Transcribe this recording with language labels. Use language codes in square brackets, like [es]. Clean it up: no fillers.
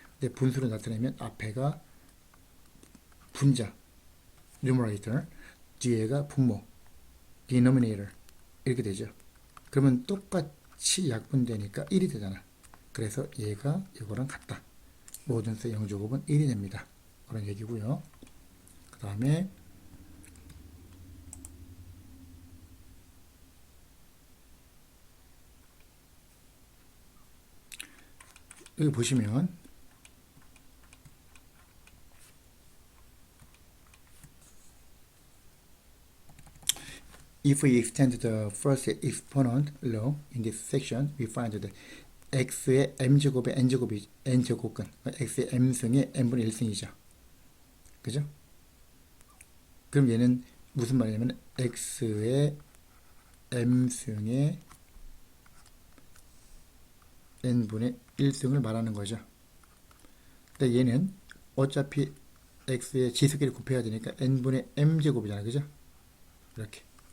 [ko] 근데 분수로 나타내면 앞에가 분자 numerator, 뒤에가 분모 denominator 이렇게 되죠. 그러면 똑같이 약분되니까 1이 되잖아. 그래서 얘가 이거랑 같다. 모든 수의 0제곱은 1이 됩니다. 그런 얘기고요. 그 다음에 여기 보시면 [en] if we extend the first exponent law in this section, we find that [ko] x의 m제곱의 n제곱이 n제곱근 x의 m승의 n분의 1승이죠. 그죠? 그럼 얘는 무슨 말이냐면 x의 m승의 n분의 1승을 말하는 거죠. 근데 얘는 어차피 x의 지수끼리 곱해야 되니까 n분의 m제곱이잖아요. 그죠? 이렇게.